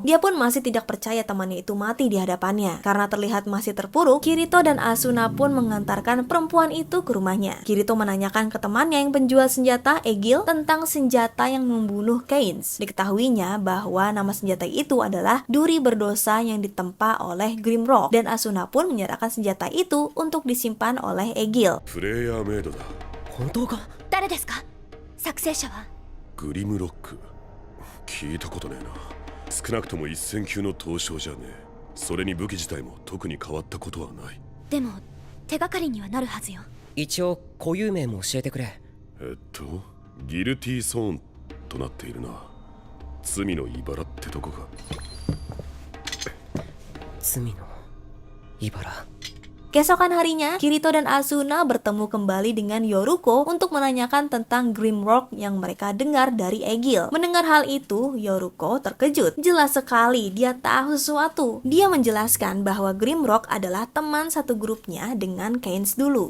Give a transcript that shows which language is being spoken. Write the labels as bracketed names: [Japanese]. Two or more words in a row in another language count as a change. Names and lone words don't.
[Indonesian] Dia pun masih tidak percaya temannya itu mati di hadapannya. Karena terlihat masih terpuruk, Kirito dan Asuna pun mengantarkan perempuan itu ke rumahnya. Kirito menanyakan ke temannya yang penjual senjata, Egil, tentang senjata yang membunuh Keynes. Diketahuinya bahwa nama senjata itu adalah duri berdosa yang ditempa oleh Grimrock, dan Asuna pun menyerahkan senjata itu untuk disimpan oleh Egil. [Japanese] プレイヤーメイドだ。本当か？誰ですか？作成者は？グリムロック。聞いたことねえな。少なくとも一戦級の刀匠じゃねえ。それに武器自体も特に変わったことはない。でも手がかりにはなるはずよ。一応固有名も教えてくれ。ギルティーソーンとなっているな。罪の茨ってとこか。罪の茨。 [Indonesian] Keesokan harinya, Kirito dan Asuna bertemu kembali dengan Yoruko untuk menanyakan tentang Grimrock yang mereka dengar dari Egil. Mendengar hal itu, Yoruko terkejut. Jelas sekali dia tahu sesuatu. Dia menjelaskan bahwa Grimrock adalah teman satu grupnya dengan Cairns dulu.